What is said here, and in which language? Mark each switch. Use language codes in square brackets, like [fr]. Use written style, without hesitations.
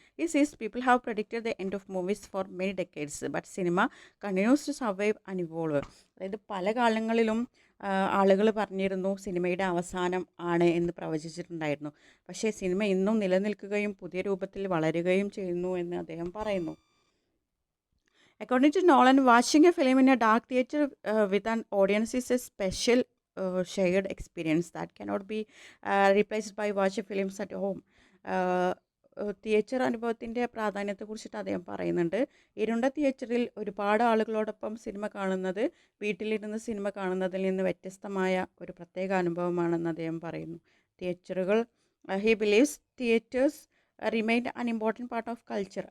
[en] These people have predicted the end of movies for many decades but cinema continues to survive and evolve. [ml] അതായത് പല കാലങ്ങളിലും ആളുകൾ പറഞ്ഞിരുന്നു സിനിമയുടെ അവസാനം ആണ് എന്ന് പ്രവചിച്ചിട്ടുണ്ടായിരുന്നു. പക്ഷേ സിനിമ ഇന്നും നിലനിൽക്കുകയും പുതിയ രൂപത്തിൽ വളരുകയും ചെയ്യുന്നു എന്ന് അദ്ദേഹം പറയുന്നു. [en] According to Nolan, watching a film in a dark theater with an audience is a special shared experience that cannot be replaced by watching films at home. [ml] Theatre അനുഭവത്തിൻ്റെ പ്രാധാന്യത്തെക്കുറിച്ചിട്ട് അദ്ദേഹം പറയുന്നുണ്ട്. ഇരുണ്ട തിയേറ്ററിൽ ഒരുപാട് ആളുകളോടൊപ്പം സിനിമ കാണുന്നത് വീട്ടിലിരുന്ന് സിനിമ കാണുന്നതിൽ നിന്ന് വ്യത്യസ്തമായ ഒരു പ്രത്യേക അനുഭവമാണെന്ന് അദ്ദേഹം പറയുന്നു. [en] തിയേറ്ററുകൾ he believes theatres remain an important part of culture.